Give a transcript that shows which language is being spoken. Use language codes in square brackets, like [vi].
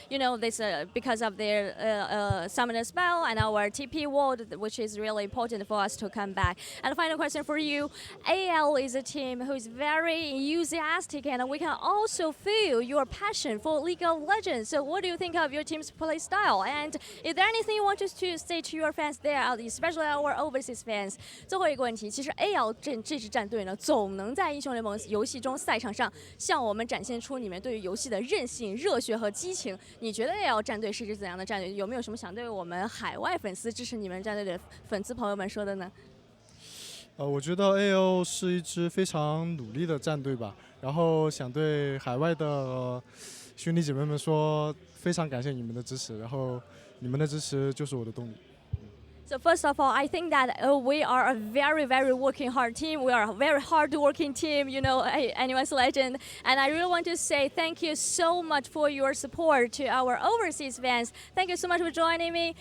[en] You know this because of their summoner spell and our TP ward, which is really important for us to come back. And final question for you: AL is a team who is very enthusiastic, and we can also feel your passion for League of Legends. So what do you think of your team's play style? And is there anything you want us to say to your fans there, especially our overseas fans? [zh] 最后一个问题，其实 AL 这支战队呢，总能在英雄联盟游戏中赛场上向我们展现出你们对于游戏的韧性、热血和激情。你觉得 AL 战队是一支怎样的战队？有没有什么想对我们海外粉丝支持你们战队的粉丝朋友们说的呢？我觉得 AO 是一支非常努力的战队吧，然后想对海外的兄弟姐妹们说，非常感谢你们的支持，然后你们的支持就是我的动力。 [en] So first of all, I think that we are a very, very working hard team. We are a very hard-working team, you know, anyone's legend. And I really want to say thank you so much for your support to our overseas fans. Thank you so much for joining me.